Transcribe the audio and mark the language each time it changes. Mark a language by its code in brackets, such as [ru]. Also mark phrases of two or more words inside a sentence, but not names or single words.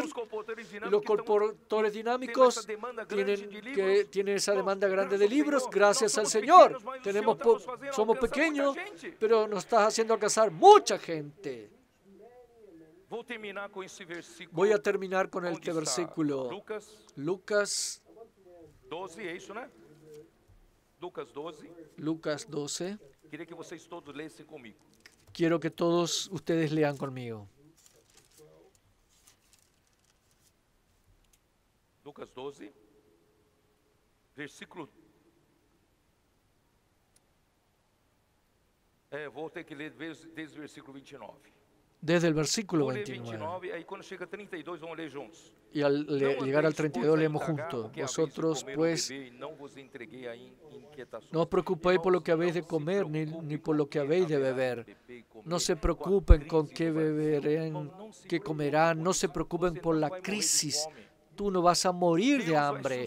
[es] Y los colportores dinámicos tienen esa demanda grande de libros. Gracias al Señor. Somos pequeños, pero nos está haciendo alcanzar mucha gente. Voy a terminar con este versículo. Lucas 12, ¿es eso, no? Lucas 12. [pt] Queria que vocês todos lessem comigo. [es] Quiero que todos ustedes lean conmigo. Lucas 12, versículo... [pt] vou ter que ler desde o versículo 29. [es] Desde el versículo [pt] Vou ler 29. 29, aí quando chega a 32 vamos ler juntos. [es] Y al llegar al 32 leemos juntos. Vosotros, pues, no os preocupéis por lo que habéis de comer, ni por lo que habéis de beber. No se preocupen con qué beberán, qué comerán. No se preocupen por la crisis. Tú no vas a morir de hambre.